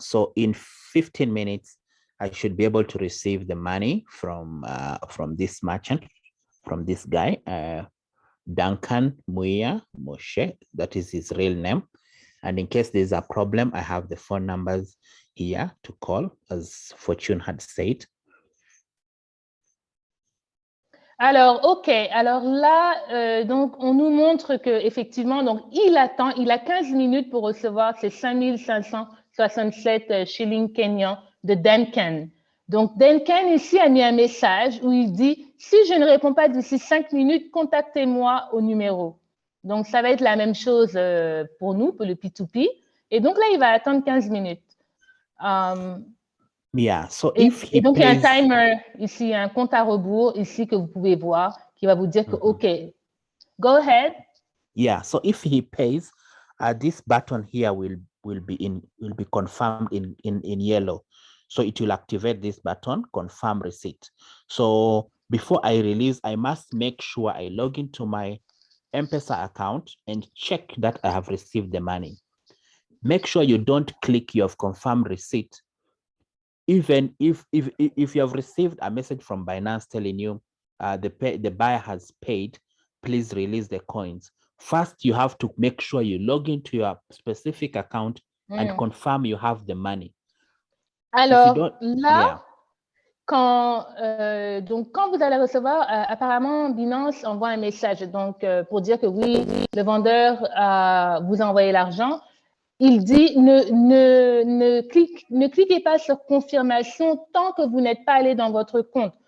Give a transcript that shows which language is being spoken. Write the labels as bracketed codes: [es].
[en] So in 15 minutes, I should be able to receive the money from this merchant, from this guy, Duncan Muia Moshe. That is his real name. And in case there's a problem, I have the phone numbers here to call, as Fortune had said. [fr] Alors, OK. Alors là, donc, on nous montre qu'effectivement, donc, il attend, il a 15 minutes pour recevoir ses 5 567 shillings kenyans de Duncan. Donc, Duncan ici a mis un message où il dit, si je ne réponds pas d'ici 5 minutes, contactez-moi au numéro. Donc, ça va être la même chose pour nous, pour le P2P. Et donc là, il va attendre 15 minutes. [en] Yeah, so [fr] et donc, il y a un [en] pays, [fr] timer ici, un compte à rebours ici que vous pouvez voir qui va vous dire que, [en] OK, go ahead. Yeah, so if he pays, this button here will be confirmed in yellow. So it will activate this button, confirm receipt. So before I release, I must make sure I log into my M-Pesa account and check that I have received the money. Make sure you don't click you have confirmed receipt. Even if you have received a message from Binance telling you the buyer has paid, please release the coins. First, you have to make sure you log into your specific account and confirm you have the money. [fr] Alors là, quand vous allez recevoir, apparemment, Binance envoie un message donc, pour dire que oui, le vendeur vous a envoyé l'argent. Il dit ne cliquez pas sur confirmation tant que vous n'êtes pas allé dans votre compte.